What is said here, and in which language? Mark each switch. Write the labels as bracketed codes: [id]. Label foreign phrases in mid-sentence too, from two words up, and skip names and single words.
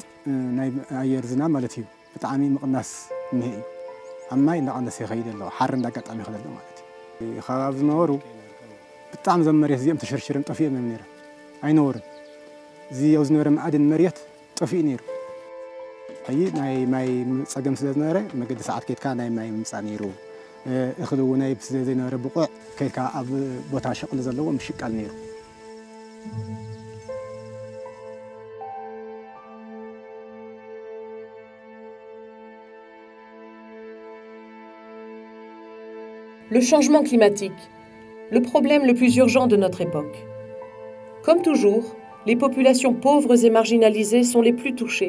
[ti] ናይ ኣየር ዝናብ ማለት እዩ ብጣዕሚ ምቕናስ እኒሄ እዩ ኣብ ማይ እንዳቐነሰ ይኸይድ ኣሎ ሓር እንዳጋጣሚ ይኸይድ ኣሎ ማለት እዩ ከባቢ ዝነበሩ ብጣዕሚ ዘም መሬት እዚኦም ተሸርሽሮም ጠፊኦም እዮም ነይሮም ኣይነበሩን እዚ ኣብ ዝነበረ ማዕድን መሬት ጠፊኡ ነይሩ ሕጂ ናይ ማይ ፀገም ስለ ዝነበረ መገዲ ሰዓት ከይድካ ናይ ማይ ምምፃእ ነይሩ እኽሊ እውን ስለ ዘይነበረ ብቑዕ ከይድካ ኣብ ቦታ ሸቕሊ ዘለዎ ምሽቃል ነይሩ [fr] Le changement climatique, le problème le plus urgent de notre époque. Comme toujours, les populations pauvres et marginalisées sont les plus touchées.